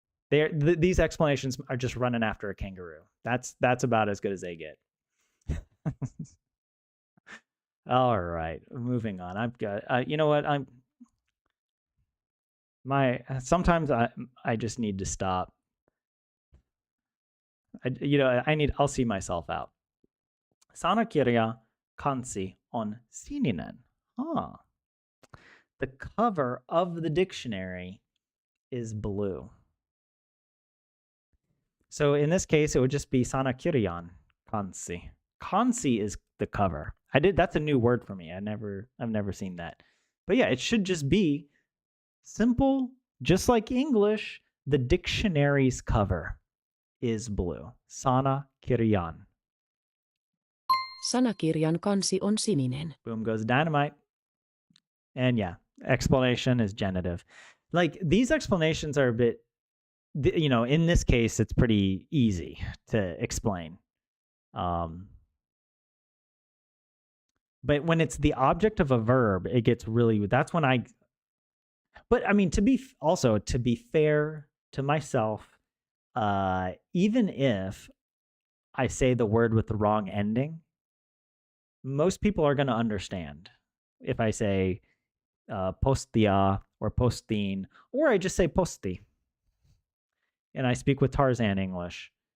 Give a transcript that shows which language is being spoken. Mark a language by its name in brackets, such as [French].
[English] These explanations are just running after a kangaroo. That's about as good as they get. All right, moving on. I've got you know what? Sometimes I just need to stop. I'll see myself out. [Finnish] Sanakirja kansi on sininen. [English] The cover of the dictionary is blue. So in this case, it would just be [Finnish] Sanakirjan kansi. [English] Kansi is the cover. That's a new word for me. I've never seen that. But yeah, it should just be simple, just like English. The dictionary's cover is blue. [Finnish] Sanakirjan Sanakirjan kansi on sininen. [English] Boom goes dynamite. And yeah, explanation is genitive. Like, these explanations are a bit, in this case, it's pretty easy to explain. But when it's the object of a verb, it gets really, that's when but I mean, to be fair to myself, even if I say the word with the wrong ending, most people are going to understand if I say postia or postin, or I just say posti and I speak with Tarzan English.